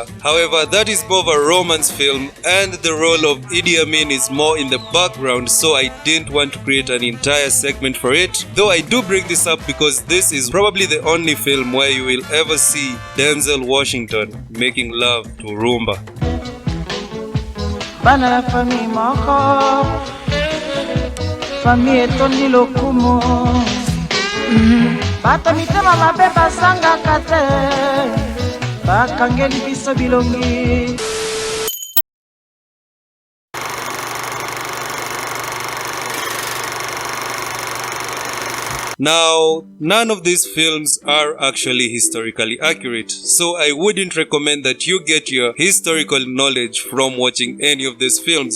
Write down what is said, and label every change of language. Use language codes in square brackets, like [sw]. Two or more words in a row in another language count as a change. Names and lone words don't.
[en] However, that is more of a romance film and the role of Idi Amin is more in the background, so I didn't want to create an entire segment for it. Though I do bring this up because this is probably the only film where you will ever see Denzel Washington making love to Rumba. [ln] Bana fami moko fami etondi lokumo bato mitema mabe basangaka te bakangeli biso bilongi. [en] Now, none of these films are actually historically accurate, so I wouldn't recommend that you get your historical knowledge from watching any of these films.